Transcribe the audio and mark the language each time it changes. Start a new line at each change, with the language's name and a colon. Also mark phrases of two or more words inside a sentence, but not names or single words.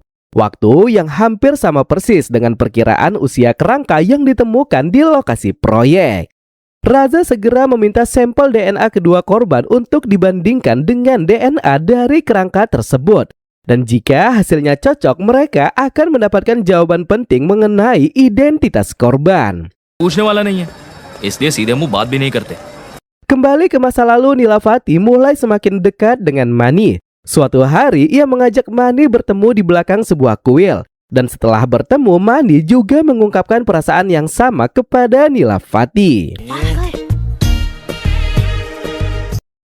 Indonesian: Waktu yang hampir sama persis dengan perkiraan usia kerangka yang ditemukan di lokasi proyek. Raza segera meminta sampel DNA kedua korban untuk dibandingkan dengan DNA dari kerangka tersebut. Dan jika hasilnya cocok, mereka akan mendapatkan jawaban penting mengenai identitas korban.
Hindi: पूछने वाला नहीं है, इसलिए सीधे मुंह बात भी नहीं करते.
Indonesian: Kembali ke masa lalu, Nilafati mulai semakin dekat dengan Mani. Suatu hari ia mengajak Mani bertemu di belakang sebuah kuil. Dan setelah bertemu, Mani juga mengungkapkan perasaan yang sama kepada Nilafati.